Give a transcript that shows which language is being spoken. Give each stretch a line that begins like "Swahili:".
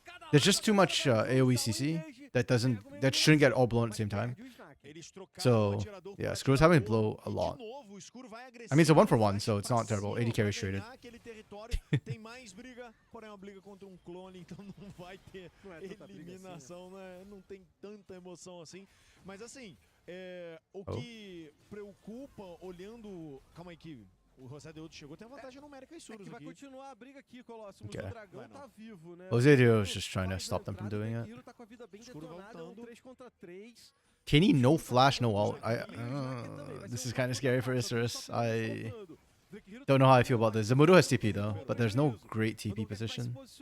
English: There's just too much AoE CC that shouldn't get all blown at the same time. So yeah, Screw's having to blow a lot. I mean, it's a 1-for-1, so it's not terrible. 80 carries traded.
Portuguese: Tem mais briga, porém é uma briga contra um clone, então não vai ter eliminação, né? Não tem tanta emoção assim. Mas assim, o que preocupa olhando, calma aí que o José Deodo chegou, tem uma vantagem numérica e Surus aqui. Vai continuar a briga aqui, Colossus. O dragão tá vivo, né?
English: Jose is just trying to stop them from doing it.
Portuguese: Tá com a vida bem detonada, 3 contra 3.
English: Kenny, no flash, no ult. This is kind of scary for Isurus. I don't know how I feel about this. Zamudo has TP though, but there's no great TP position.